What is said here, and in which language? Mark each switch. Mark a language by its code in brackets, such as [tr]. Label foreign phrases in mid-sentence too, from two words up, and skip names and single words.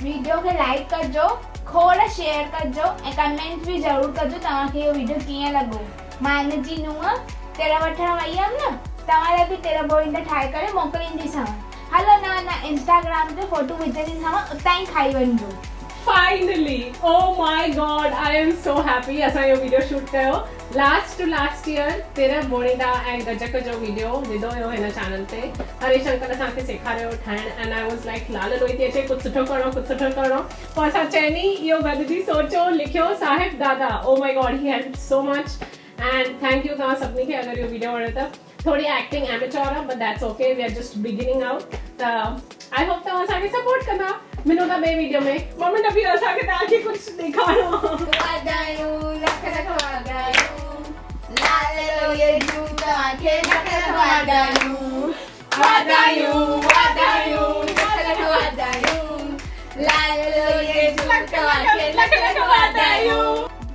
[sd] वीडियो खे लाइक कजो, खोड़ शेयर कजो ऐं कमेंट बि ज़रूर कजो तव्हांखे इहो वीडियो कीअं लॻो। मां हिनजी नुंहं तिर वठण वई हुयमि न, तव्हां लाइ बि तिर बोरिंदा ठाहे करे मोकिलींदीसांव। हलो न इंस्टाग्राम ते फोटो विझंदी सां उतां ई खाई वञिजो। [en] finally oh my god I am so happy [sd] असां यो वीडियो शूट कयो [en] last to last year [sd] तेरा बोड़ीदा ऐं गजक जो वीडियो विधो हुयो हिन चैनल ते। हरीश अंकल असांखे सेखारियो ठाहिण [en] and I was like [sd] लाल लोई थी अचे कुछ सुठो करणो पोइ असां चइनी इहो गॾिजी सोचो लिखियो साहिब दादा [en] oh my god he help so much and thank you [sd] तव्हां सभिनी खे अगरि इहो वीडियो वणे त थोड़ी [en] acting amateur [sd] आहे [en] but that's okay we are just beginning out [sd] त [en] I hope [sd] तव्हां असांखे सपोर्ट कंदा मिलो था ॿिए वीडियो में [hi] मम्मी ने भी [sd] असांखे तव्हांखे कुछ ॾेखारियो वाधायूं लख लख वाधायूं लाल लोई जूं तव्हांखे लख लख वाधायूं वाधायूं वाधायूं लख लख वाधायूं लाल लोई जूं तव्हांखे लख लख वाधायूं।